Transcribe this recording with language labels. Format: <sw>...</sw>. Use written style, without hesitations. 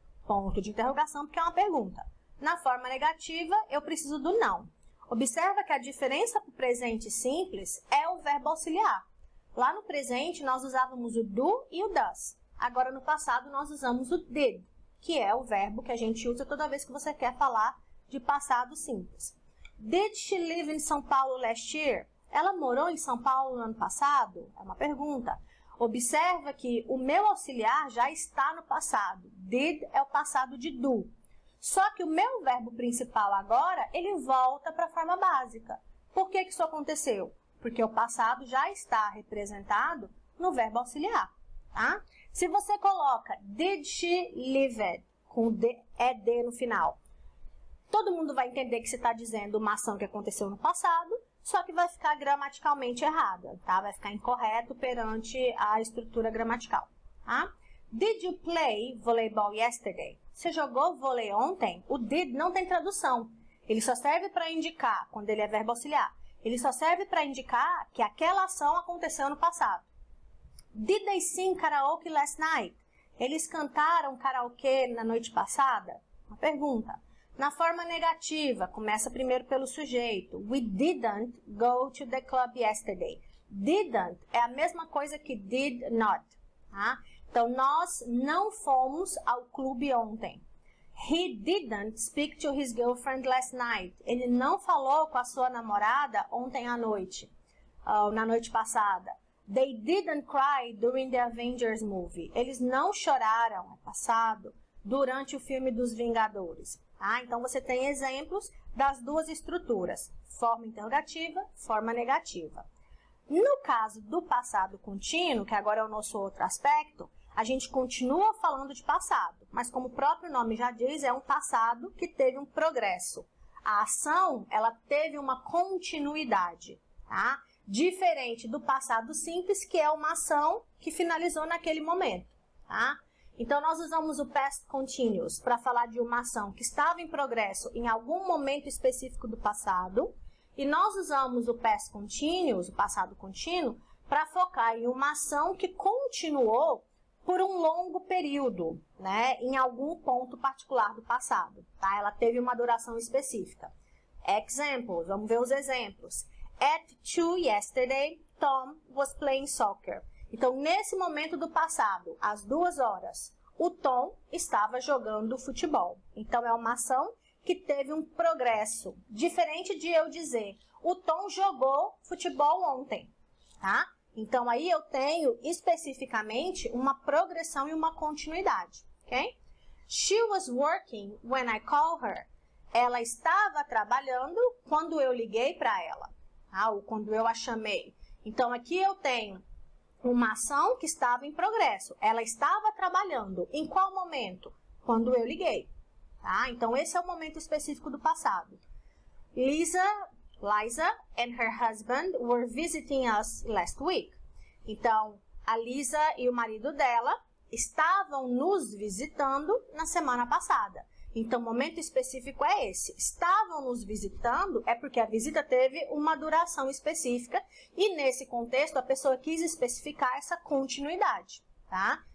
<pt>Ponto de interrogação, porque é uma pergunta. Na forma negativa, eu preciso do não. Observa que a diferença para o presente simples é o verbo auxiliar. Lá no presente, nós usávamos o do e o does. Agora, no passado, nós usamos o did, que é o verbo que a gente usa toda vez que você quer falar de passado simples.</pt> <en>Did she live in São Paulo last year?</en> <pt>Ela morou em São Paulo no ano passado? É uma pergunta. Observa que o meu auxiliar já está no passado. Did é o passado de do. Só que o meu verbo principal agora, ele volta para a forma básica. Por que isso aconteceu? Porque o passado já está representado no verbo auxiliar, tá? Se você coloca</pt> <en>did she lived</en> <pt>com ed no final, todo mundo vai entender que você está dizendo uma ação que aconteceu no passado, só que vai ficar gramaticalmente errada, tá? Vai ficar incorreto perante a estrutura gramatical, tá?</pt> <en>Did you play volleyball yesterday?</en> <pt>Você jogou vôlei ontem? O did não tem tradução. Ele só serve para indicar, quando ele é verbo auxiliar, ele só serve para indicar que aquela ação aconteceu no passado.</pt> <en>Did they sing karaoke last night?</en> <pt>Eles cantaram karaokê na noite passada? Uma pergunta. Na forma negativa, começa primeiro pelo sujeito.</pt> <en>We didn't go to the club yesterday.</en> <pt>Didn't é a mesma coisa que did not. Tá? Então, nós não fomos ao clube ontem.</pt> <en>He didn't speak to his girlfriend last night.</en> <pt>Ele não falou com a sua namorada ontem à noite, na noite passada.</pt> <en>They didn't cry during the Avengers movie.</en> <pt>Eles não choraram, é passado, durante o filme dos Vingadores. Tá? Então, você tem exemplos das duas estruturas, forma interrogativa, forma negativa. No caso do passado contínuo, que agora é o nosso outro aspecto, a gente continua falando de passado, mas como o próprio nome já diz, é um passado que teve um progresso. A ação, ela teve uma continuidade, tá? Diferente do passado simples, que é uma ação que finalizou naquele momento, tá? Então, nós usamos o past continuous para falar de uma ação que estava em progresso em algum momento específico do passado, e nós usamos o past continuous, o passado contínuo, para focar em uma ação que continuou por um longo período, né, em algum ponto particular do passado, tá? Ela teve uma duração específica. Examples, vamos ver os exemplos.</pt> <en>At 2 yesterday, Tom was playing soccer.</en> <pt>Então, nesse momento do passado, às 2 horas, o Tom estava jogando futebol. Então, é uma ação que teve um progresso, diferente de eu dizer, o Tom jogou futebol ontem, tá? Então, aí eu tenho especificamente uma progressão e uma continuidade, ok?</pt> <en>She was working when I called her.</en> <pt>Ela estava trabalhando quando eu liguei para ela, tá? Ou quando eu a chamei. Então, aqui eu tenho uma ação que estava em progresso. Ela estava trabalhando. Em qual momento? Quando eu liguei, tá? Então, esse é o momento específico do passado.</pt> <en>Liza and her husband were visiting us last week.</en> <pt>Então, a Lisa e o marido dela estavam nos visitando na semana passada. Então, o momento específico é esse. Estavam nos visitando é porque a visita teve uma duração específica e, nesse contexto, a pessoa quis especificar essa continuidade, tá?</pt>